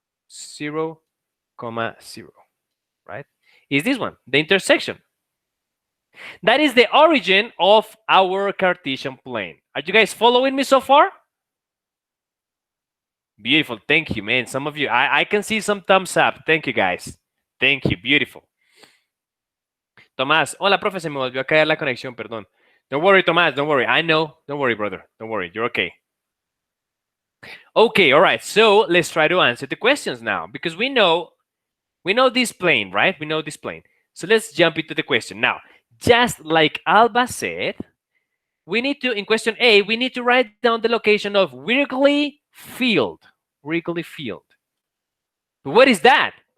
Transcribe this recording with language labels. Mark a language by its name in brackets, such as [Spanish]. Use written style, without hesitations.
[English] 0, 0, right? Is this one, the intersection. That is the origin of our Cartesian plane. Are you guys following me so far? Beautiful. Thank you, man. Some of you, I can see some thumbs up. Thank you, guys. Thank you. Beautiful. [Spanish] Tomás, hola, profe, se me volvió a caer la conexión, perdón. [English] Don't worry, Tomás, don't worry. I know. Don't worry, brother. Don't worry. You're okay. Okay, all right. So let's try to answer the questions now because we know this plane, right? We know this plane. So let's jump into the question. Now, just like Alba said, we need to, in question A, we need to write down the location of Wrigley Field. Wrigley Field. What is that?